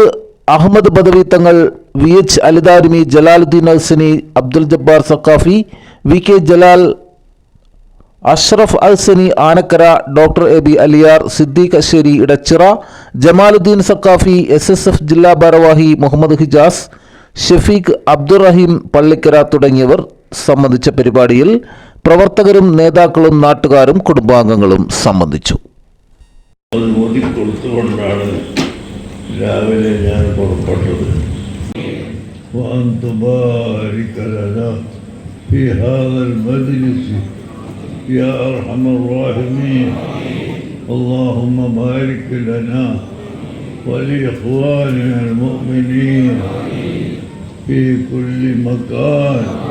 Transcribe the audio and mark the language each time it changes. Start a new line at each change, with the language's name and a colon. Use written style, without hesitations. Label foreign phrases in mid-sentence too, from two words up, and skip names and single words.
Malayalam: അഹമ്മദ് ബദവി തങ്ങൾ, VH അലിദാരിമി, ജലാലുദ്ദീൻ അഹ്സനി, അബ്ദുൽ ജബ്ബാർ സഖാഫി, VK ജലാൽ, അഷ്റഫ് അഹ്സനി ആനക്കര, ഡോക്ടർ AB അലിയാർ, സിദ്ദീഖ് അശ്ശേരി ഇടച്ചിറ, ജമാലുദ്ദീൻ സഖാഫി, SSF ജില്ലാ ഭാരവാഹി മുഹമ്മദ് ഹിജാസ്, ഷഫീഖ്, അബ്ദുറഹീം പള്ളിക്കര തുടങ്ങിയവർ സംബന്ധിച്ച പരിപാടിയിൽ പ്രവർത്തകരും നേതാക്കളും നാട്ടുകാരും കുടുംബാംഗങ്ങളും സംബന്ധിച്ചു. രാവിലെ ഞാൻ പുറപ്പെട്ടത്.
Arabic: يا أرحم الراحمين اللهم بارك لنا ولإخواننا المؤمنين في كل مكان.